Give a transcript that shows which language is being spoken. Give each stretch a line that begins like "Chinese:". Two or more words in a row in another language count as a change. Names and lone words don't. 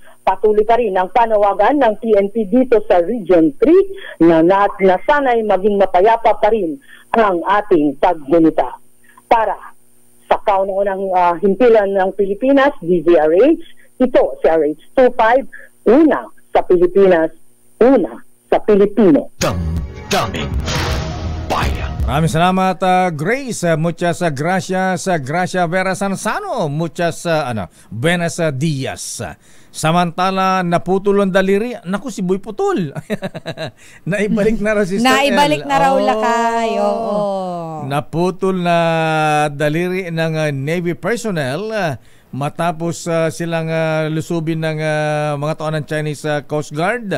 Filipino: Patuloy pa rin ang panawagan ng PNP dito sa Region 3 na sana'y maging mapayapa pa rin ang ating paggunita. Para sa kauna-unang himpilan ng Pilipinas, DZRH, ito si RH25, una sa Pilipinas, una sa Pilipino. Daming bayan. Maraming salamat, Grace.
Spanish: Muchas gracias, Gracia Vera Sansano. Muchas buenas días.
Filipino: Samantala, naputol ang daliri. Naku, si Boy Putol. Naibalik na raw si Naibalik na raw lakay. Oo. Naputol na daliri ng Navy personnel matapos silang lusubin ng mga tao ng Chinese Coast Guard.